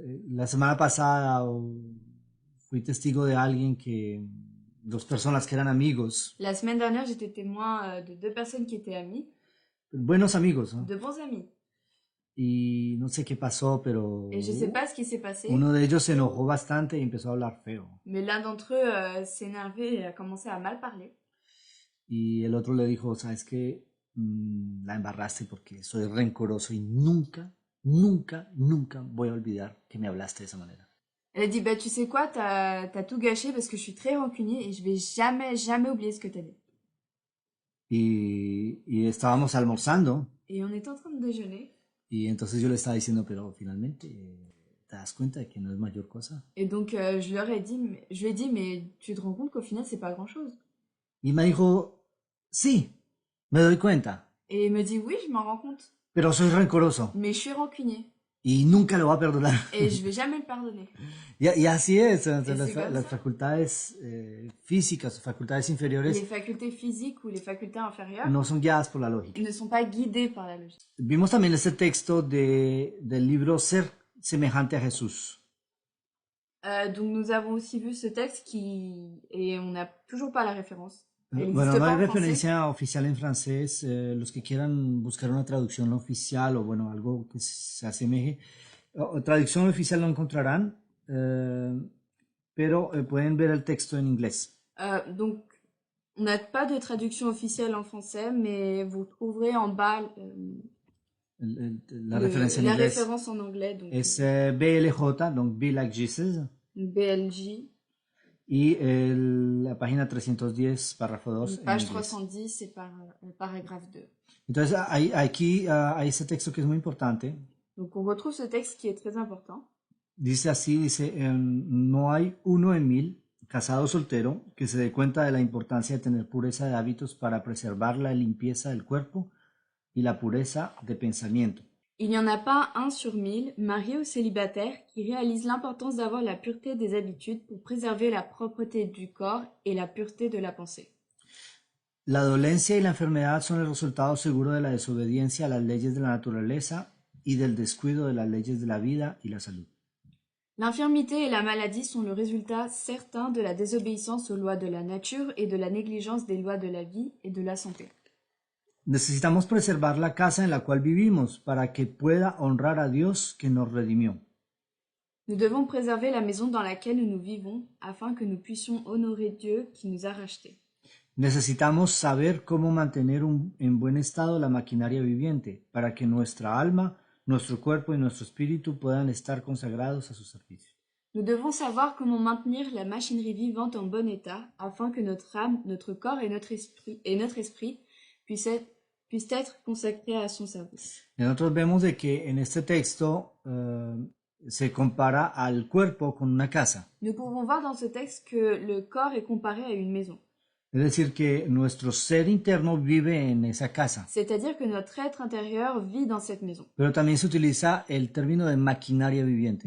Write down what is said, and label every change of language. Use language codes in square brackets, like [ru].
[es] La semana pasada fui testigo de alguien dos personas que eran amigos. [fr] La semaine dernière, j'étais témoin de deux personnes qui étaient amies. [es] Buenos amigos, ¿no? [fr] De bons amis. [es] Y no sé qué pasó, pero [fr] Et je sais pas ce qui s'est passé. [es] Uno de ellos se enojó bastante y empezó a hablar feo. [fr] Mais l'un d'entre eux s'est énervé et a commencé à mal parler. [es] Y el otro le dijo, sabes que la embarraste porque soy rencoroso y nunca voy a olvidar que me hablaste de esa manera. [fr] Elle a dit, bah tu sais quoi, t'as tout gâché parce que je suis très rancunier et je vais jamais oublier ce que t'as dit. [es] Y estábamos almorzando. [fr] Et on était en train de déjeuner. [es] Y entonces yo le estaba diciendo, pero finalmente te das cuenta de que no es mayor cosa. [fr] Et donc je lui ai dit, mais tu te rends compte qu'au final c'est pas grand chose. [es] Y me dijo, sí, me doy cuenta. [fr] Et il me dit, oui, je m'en rends compte. [es] Pero soy rencoroso. [fr] Mais je suis rancunier. [es] Y nunca lo va a perdonar. [fr] Et je vais jamais le pardonner. [es] Y así es, las facultades físicas, facultades inferiores. [fr] Les facultés physiques ou les facultés inférieures [es] no son guiadas por la lógica. [fr] Ne sont pas guidées par la logique. [es] Vimos también este texto del libro Ser semejante a Jesús. [fr] Donc nous avons aussi vu ce texte et on n'a toujours pas la référence. [es] Bueno, no hay referencia oficial en francés. Los que quieran buscar una traducción oficial o bueno, algo que se asemeje. Traducción oficial no encontrarán, pero pueden ver el texto en inglés. [fr] Donc, on n'a pas de traduction officielle en français, mais vous trouverez en bas la référence en anglais. Donc, [es] es BLJ, donc Be Like Jesus. BLJ. Y la página 310, párrafo 2. [fr] Page 310, c'est paragraphe 2. [es] Entonces, aquí hay ese texto que es muy importante. [fr] Donc, on retrouve ce texte qui est très important. [es] Dice así, no hay uno en 1000, casado o soltero, que se dé cuenta de la importancia de tener pureza de hábitos para preservar la limpieza del cuerpo y la pureza de pensamiento. [fr] Il n'y en a pas un sur 1000, marié ou célibataire, qui réalise l'importance d'avoir la pureté des habitudes pour préserver la propreté du corps et la pureté de la pensée. [es] La dolencia y la enfermedad son el resultado seguro de la desobediencia a las leyes de la naturaleza y del descuido de las leyes de la vida y la salud. [fr] L'infirmité et la maladie sont le résultat certain de la désobéissance aux lois de la nature et de la négligence des lois de la vie et de la santé. [es] Necesitamos preservar la casa en la cual vivimos para que pueda honrar a Dios que nos redimió. [fr] Nous devons préserver la maison dans laquelle nous vivons afin que nous puissions honorer Dieu qui nous a rachetés. [es] Necesitamos saber cómo mantener en buen estado la maquinaria viviente para que nuestra alma, nuestro cuerpo y nuestro espíritu puedan estar consagrados a su servicio. [fr] Nous devons savoir comment maintenir la machinerie vivante en bon état afin que notre âme, notre corps et notre esprit puissent être consacrés à son service. [es] Y nosotros vemos de que en este texto se compara al cuerpo con una casa. [fr] Nous pouvons voir dans ce texte que le corps est comparé à une maison. [es] Es decir, que nuestro ser interno vive en esa casa. [fr] C'est-à-dire que notre être intérieur vit dans cette maison. [es] Pero también se utiliza el término de maquinaria viviente.